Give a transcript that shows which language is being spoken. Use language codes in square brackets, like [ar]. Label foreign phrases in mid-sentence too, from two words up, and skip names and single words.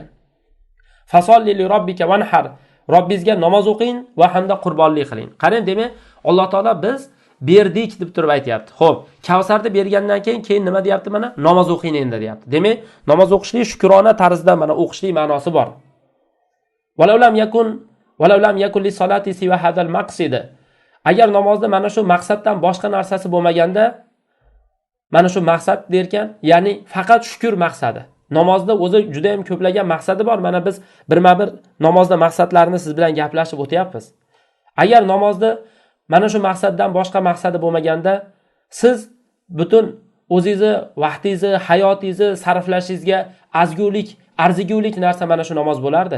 [ar] فصل لربك وانحر, [uz] Robbingizga namoz o'qing va hamda qurbonlik qiling. Qarang, demak, Alloh taolo biz berdik deb turib aytayapti. Xo'p, Kavsarni bergandan keyin nima deyapti mana? Namoz o'qing endi deyapti. Demak, namoz o'qishlik shukrona tarzda mana o'qishlik ma'nosi bor. [ar] ولو لم يكن ولو لم يكن للصلاة سوى هذا المقصد. [uz] Agar namozda mana shu maqsaddan boshqa narsasi bo'lmaganda, mana shu maqsad derkan, ya'ni faqat shukr maqsadi. Namozda o'zi juda ham ko'plagan maqsadi bor. Mana biz birma-bir namozda maqsadlarini siz bilan gaplashib o'tyapmiz. Agar namozda mana shu maqsaddan boshqa maqsadi bo'lmaganda, siz butun o'zingizni, vaqtingizni, hayotingizni sarflashingizga arzigulik narsa mana shu namoz bo'lardi.